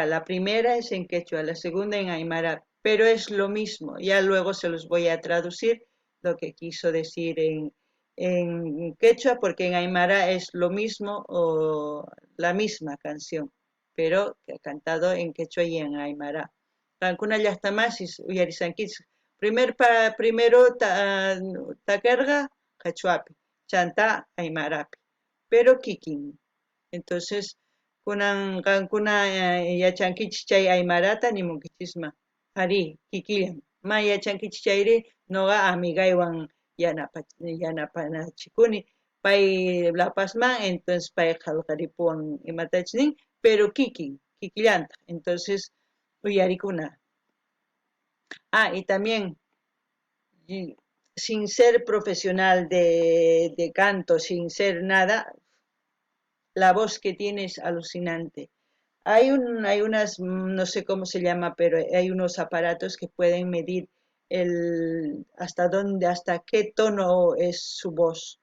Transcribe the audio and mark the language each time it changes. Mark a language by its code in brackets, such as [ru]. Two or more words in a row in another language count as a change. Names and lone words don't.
[es] La primera es en quechua, la segunda en Aymara, pero es lo mismo. Ya luego se los voy a traducir lo que quiso decir en quechua, porque en Aymara es lo mismo o la misma canción, pero que ha cantado en quechua y en Aymara. [qu] Cancuna llaqtamasis uyarisankichis. Primero takarga quechuapi, chanta Aymarapi, pero kikin. Entonces, kunan qankuna yachankichis chay aymarata nimunkichisma ari kikillan ma yachankichis chayri noqa amigaywan yanapanachikuni pay lapasman entonces pay qallqaripuwan imatachus nin pero kikillanta entonces uyarikuna [es] y también sin ser profesional de canto sin ser nada la voz que tiene es alucinante. Hay unas, no sé cómo se llama, pero hay unos aparatos que pueden medir hasta dónde, hasta qué tono es su voz.